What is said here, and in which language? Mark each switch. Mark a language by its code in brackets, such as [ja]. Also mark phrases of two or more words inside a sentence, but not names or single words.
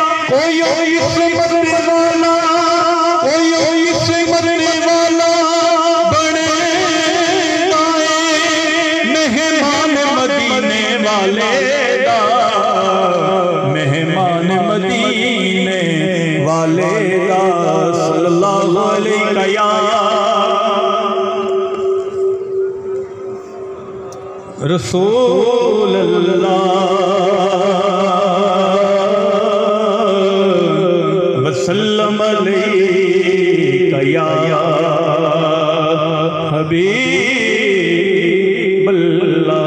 [pa] کوئی مرن والا، کوئی مرن والا بنے مہمان مدینے والے دا، مہمان مدینے والے دا. [ar] صلى الله عليه يا رسول الله وسلم عليك يا حبيب الله.